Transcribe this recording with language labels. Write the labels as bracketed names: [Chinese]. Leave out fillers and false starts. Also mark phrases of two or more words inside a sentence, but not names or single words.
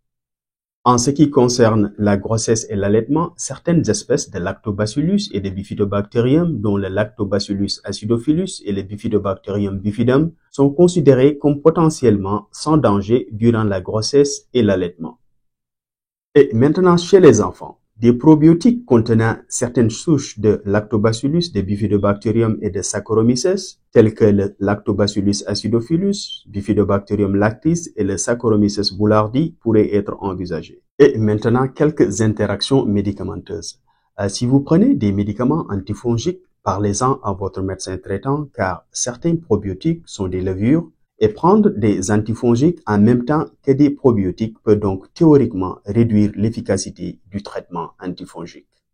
[French] En ce qui concerne la grossesse et l'allaitement, certaines espèces de Lactobacillus et de Bifidobacterium, dont le Lactobacillus acidophilus et le Bifidobacterium bifidum, sont considérées comme potentiellement sans danger durant la grossesse et l'allaitement. Et maintenant, chez les enfants, des probiotiques contenant certaines souches de Lactobacillus, de Bifidobacterium et de Saccharomyces, tels que le Lactobacillus acidophilus, Bifidobacterium lactis et le Saccharomyces boulardii pourraient être envisagés. Et maintenant, quelques interactions médicamenteuses. Si vous prenez des médicaments antifongiques, parlez-en à votre médecin traitant car certains probiotiques sont des levures et prendre des antifongiques en même temps que des probiotiques peut donc théoriquement réduire l'efficacité du traitement antifongique.